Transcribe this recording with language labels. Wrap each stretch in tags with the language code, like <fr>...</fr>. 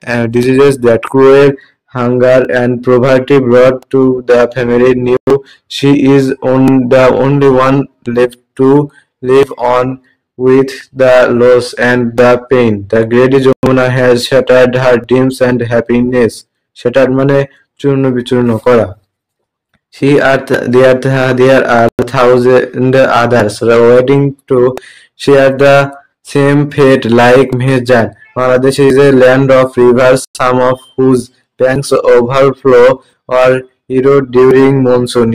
<en>Diseases that cruel hunger and poverty brought to the family knew she is the only one left to live on with the loss and the pain. The great Jamuna has shattered her dreams and happiness.</en> <bn>Shattered মানে চূর্ণ বিচূর্ণ করা।</bn> <en>There are thousand others waiting to share the same fate like Meherjan. Bangladesh is a land of rivers, some of whose banks overflow or erode during monsoon.</en>